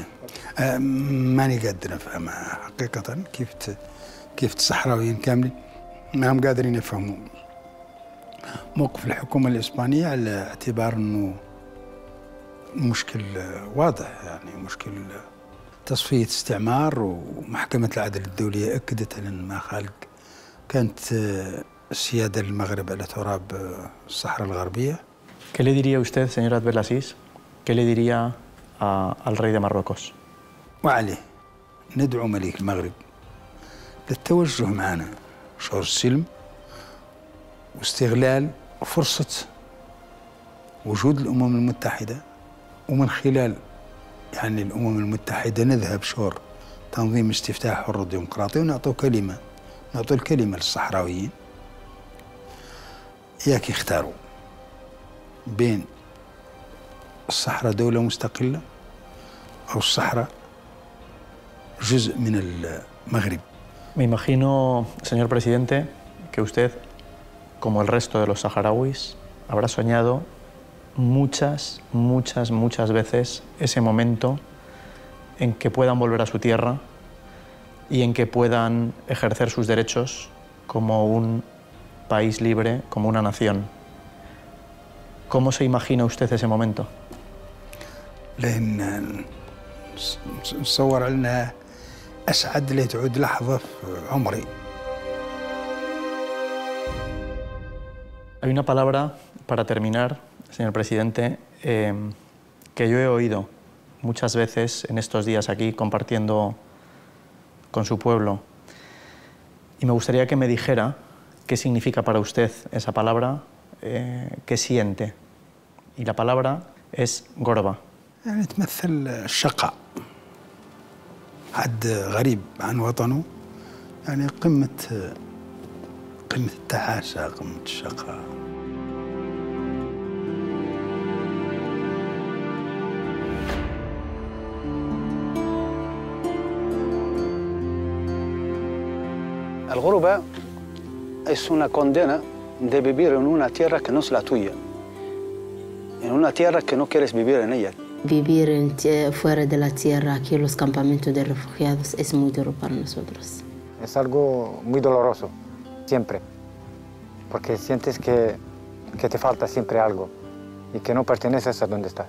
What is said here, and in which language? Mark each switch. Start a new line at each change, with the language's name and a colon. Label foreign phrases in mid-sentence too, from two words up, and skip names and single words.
Arabic: ماني قادر نفهمها حقيقة كيف الصحراويين كاملين ما هم قادرين يفهموا موقف الحكومة الإسبانية على اعتبار أنه مشكل واضح، يعني مشكل تصفية استعمار، ومحكمة العدل الدولية أكدت على ما خالق كانت السيادة المغرب على تراب الصحراء الغربية.
Spanish: ¿Qué le diría usted, señor Abdelaziz? ¿Qué le diría al rey de Marruecos?
Arabic: وعليه ندعو ملك المغرب للتوجه معنا شعور السلم واستغلال فرصة وجود الأمم المتحدة، ومن خلال يعني الأمم المتحدة نذهب شور تنظيم استفتاء حر وديمقراطي ونعطوا الكلمة للصحراويين ياك يختاروا بين الصحراء دولة مستقلة أو الصحراء جزء من المغرب.
Spanish: Me imagino, señor presidente, que usted, como el resto de los saharauis, habrá soñado muchas veces ese momento en que puedan volver a su tierra y en que puedan ejercer sus derechos como un país libre, como una nación. ¿Cómo se imagina usted ese momento?
Arabic: لأن نصور أنها أسعد لي تعود لحظة في عمري.
Spanish: Hay una palabra, para terminar, señor presidente, que yo he oído muchas veces en estos días aquí compartiendo con su pueblo, y me gustaría que me dijera qué significa para usted esa palabra, qué siente. Y la palabra es gorba.
Arabic: يعني تمثل الشقاء، حد غريب عن وطنه، يعني قمة التعاسة، قمة الشقاء.
Spanish: الغربة es una condena de vivir en una tierra que no es la tuya, en una tierra que no quieres vivir en ella. Vivir fuera de la tierra, aquí en los campamentos de refugiados, es muy duro para nosotros. Es algo muy doloroso, siempre, porque sientes que te falta siempre algo y que no perteneces a donde estás.